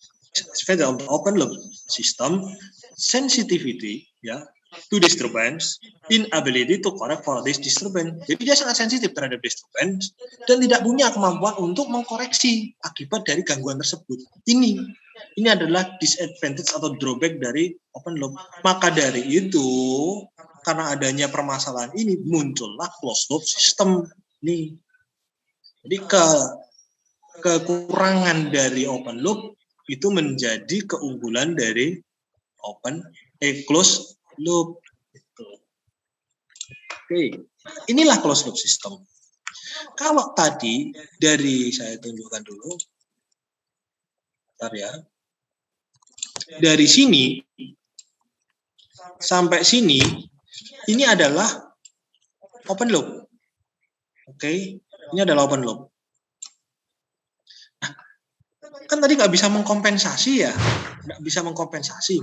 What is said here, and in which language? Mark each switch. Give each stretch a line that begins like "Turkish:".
English: Disadvantage of the open loop system, sensitivity, ya, to disturbance, inability to correct for this disturbance.
Indonesian: Jadi dia sangat sensitif terhadap disturbance dan tidak punya kemampuan untuk mengkoreksi akibat dari gangguan tersebut. Ini adalah disadvantage atau drawback dari open loop. Maka dari itu, karena adanya permasalahan ini, muncullah closed loop system. Nih. Jadi kekurangan dari open loop itu menjadi keunggulan dari closed loop. Oke, inilah closed loop system. Kalau tadi dari saya tunjukkan dulu, bentar ya. Dari sini sampai sini, ini adalah open loop. Oke, ini adalah open loop. Nah, kan tadi nggak bisa mengkompensasi ya, nggak bisa mengkompensasi.